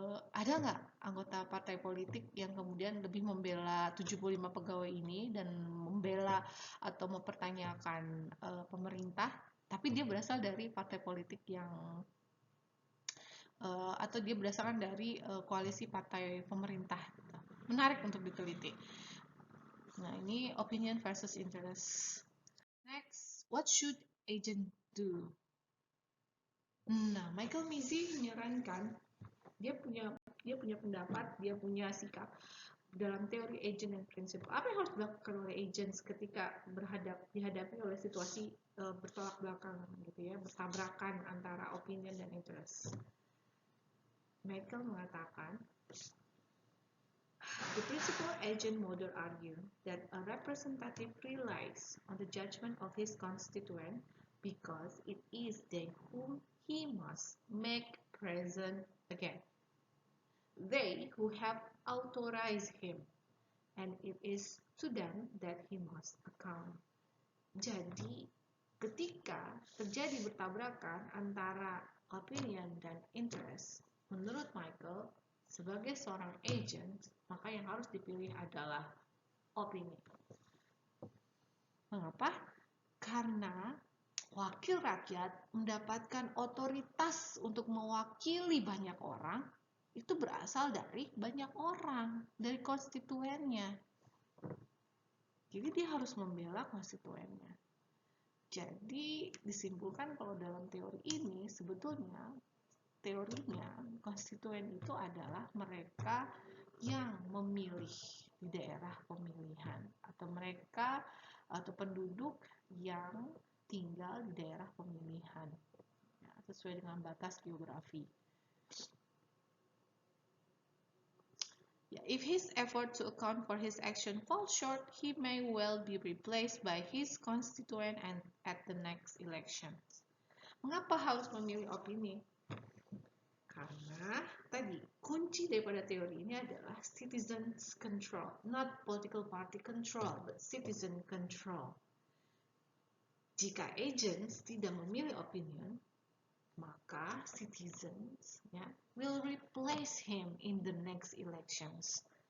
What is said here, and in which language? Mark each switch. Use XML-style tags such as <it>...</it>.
<id>Ada nggak anggota partai politik yang kemudian lebih membela 75 pegawai ini dan membela atau mempertanyakan pemerintah, tapi dia berasal dari partai politik yang atau dia berdasarkan dari koalisi partai pemerintah gitu. Menarik untuk diteliti. Nah, ini opinion versus interest.</id> <en>Next, what should agent do?</en> <id>Nah, Michael Mizzi menyarankan dia punya pendapat, dia punya sikap dalam teori agent dan prinsip. Apa yang harus dilakukan oleh agents ketika dihadapi oleh situasi bertolak belakang gitu ya, bertabrakan antara opinion dan interest.</id> <en>Michael mengatakan, the principal agent model argue that a representative relies on the judgment of his constituent because it is they whom he must make present again. They who have authorized him, and it is to them that he must account.</en> <id>Jadi, ketika terjadi bertabrakan antara opinion dan interest, menurut Michael, sebagai seorang agent, maka yang harus dipilih adalah opini. Mengapa? Karena wakil rakyat mendapatkan otoritas untuk mewakili banyak orang, itu berasal dari banyak orang, dari konstituennya. Jadi dia harus membela konstituennya. Jadi disimpulkan kalau dalam teori ini sebetulnya teorinya konstituen itu adalah mereka yang memilih di daerah pemilihan atau mereka atau penduduk yang tinggal di daerah pemilihan ya, sesuai dengan batas geografi.</id> <en>If his effort to account for his action falls short, he may well be replaced by his constituent and at the next elections.</en> <id>Mengapa harus memilih opini?</id> <en>Karena tadi kunci daripada teori ini adalah citizens control, not political party control, but citizen control. Jika agents tidak memilih opinion, maka citizens will replace him in the next elections.</en>